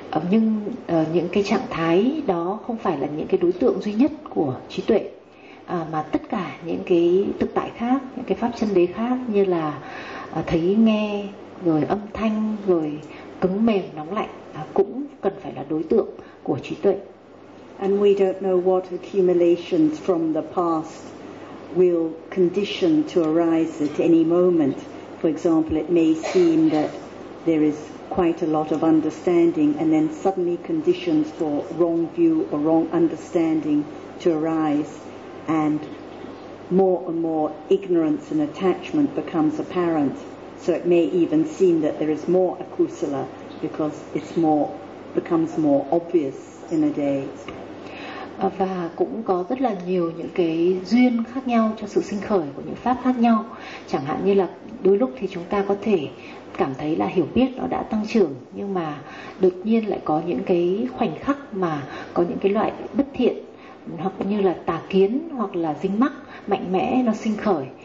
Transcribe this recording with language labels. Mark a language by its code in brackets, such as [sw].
[vi] Nhưng những cái trạng thái đó không phải là những cái đối tượng duy nhất của trí tuệ, mà tất cả những cái thực tại khác, những cái pháp chân đế khác như là thấy, nghe, rồi âm thanh, rồi cứng mềm, nóng lạnh cũng cần phải là đối tượng của trí tuệ. [en] And we don't know what accumulations from the past will condition to arise at any moment. For example, it may seem that there is quite a lot of understanding and then suddenly conditions for wrong view or wrong understanding to arise and more ignorance and attachment becomes apparent. So it may even seem that there is more akusala because it's more becomes more obvious in a day. [vi] Và cũng có rất là nhiều những cái duyên khác nhau cho sự sinh khởi của những pháp khác nhau. Chẳng hạn như là đôi lúc thì chúng ta có thể cảm thấy là hiểu biết nó đã tăng trưởng, nhưng mà đột nhiên lại có những cái khoảnh khắc mà có những cái loại bất thiện hoặc như là tà kiến hoặc là dính mắc mạnh mẽ nó sinh khởi.